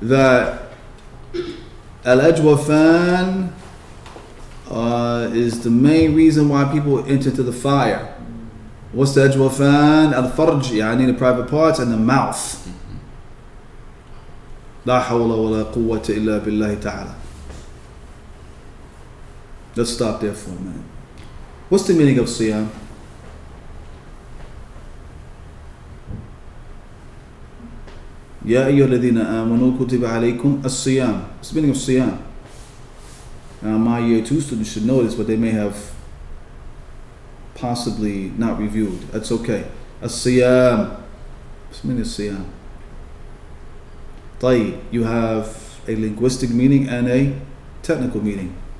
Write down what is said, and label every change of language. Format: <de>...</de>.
<en>That al-ajwafan is the main reason why people enter to the fire. What's the ajwafan? Al-farj, yani the private parts, and the mouth.</en> <ar>لا حول ولا قوة إلا بالله تعالى.</ar> <en>Let's stop there for a minute. What's the meaning of siyam?</en> <ar>يا أيها الذين آمنوا كتب عليكم الصيام.</ar> <en>What's the meaning of siyam? Now my year 2 students should know this, but they may have possibly not reviewed. That's okay. الصيام. What's the meaning of siyam?</en> <ar>طيب,</ar> <en>you have a linguistic meaning and a technical meaning.</en>